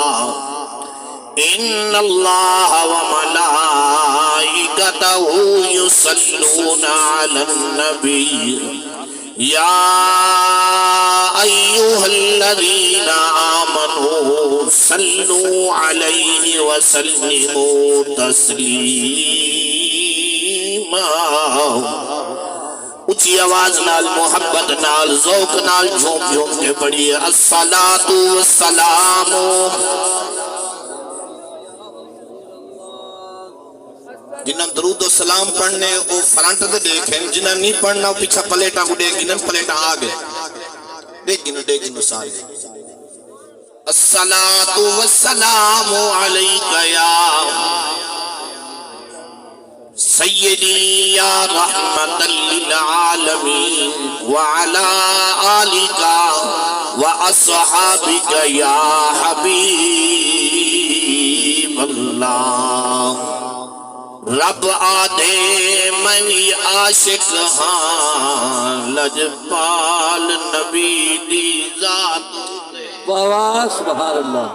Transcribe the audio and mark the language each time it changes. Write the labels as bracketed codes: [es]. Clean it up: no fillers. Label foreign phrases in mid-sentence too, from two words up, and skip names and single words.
[ar] إن الله وملائكته يصلون على النبي يا أيها الذين آمنوا صلوا عليه وسلموا تسليما. [pa] اونچی آواز نال، محبت نال، ذوق نال جھوم جھوم کے پڑھیے: [ar] الصلاۃ والسلام. [pa] جنہاں درود و سلام پڑھنے وہ فرنٹ دے دیکھیں، جنہاں نہیں پڑھنا وہ پیچھا پلیٹاں کو دیکھ گنن، پلیٹاں آگئے دیکھ گنو سارے. [ar] الصلاۃ والسلام علیک یا سیدی یا رحمت للعالمین وعلا آلک واصحابک یا حبیب اللہ. [pa] رب آدھے میں بھی عاشق ہاں، لجپال نبی دی ذات. [ar] واہ سبحان اللہ.